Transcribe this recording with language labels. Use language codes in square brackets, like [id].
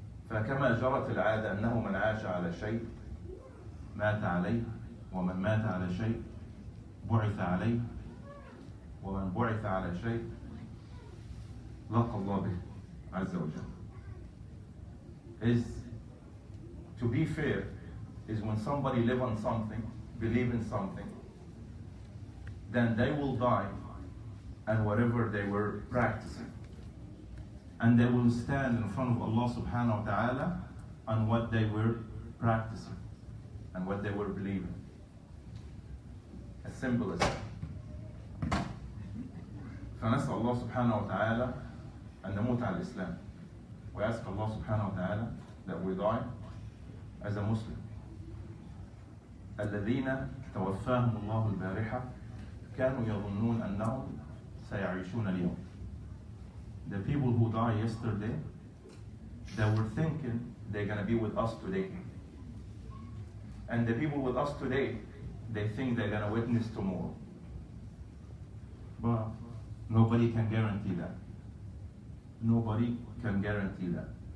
[ar] فكما جرت العادة أنه من عاش على شيء مات عليه, ومن مات على شيء بعث عليه, ومن بعث على شيء لقى الله به عز وجل. [en] Is to be fair is when somebody live on something, believe in something, then they will die and whatever they were practicing, and they will stand in front of Allah subhanahu wa ta'ala on what they were practicing and what they were believing. As simple as that. [ar] فنسأل الله سبحانه وتعالى أن نموت على الإسلام. [en] We ask Allah subhanahu wa ta'ala that we die as a Muslim. [ar] الذين توفاهم الله البارحة كانوا يظنون أنهم سيعيشون اليوم. [en] The people who died yesterday, they were thinking they're going to be with us today. And the people with us today, they think they're going to witness tomorrow. But nobody can guarantee that. Nobody can guarantee that.